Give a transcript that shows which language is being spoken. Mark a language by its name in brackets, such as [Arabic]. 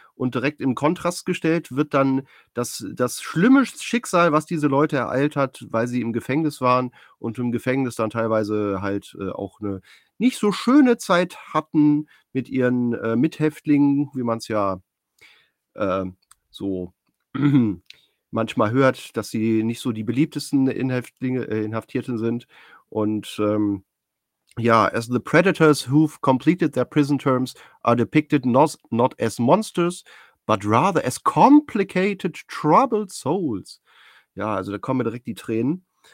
[German] Und direkt im Kontrast gestellt wird dann das schlimme Schicksal, was diese Leute ereilt hat, weil sie im Gefängnis waren und im Gefängnis dann teilweise halt auch eine nicht so schöne Zeit hatten mit ihren Mithäftlingen, wie man es ja so manchmal hört, dass sie nicht so die beliebtesten Inhaftierten sind. [English] Und ja, as the predators who've completed their prison terms are depicted not as monsters, but rather as complicated, troubled souls. [German] Ja, also da kommen mir direkt die Tränen.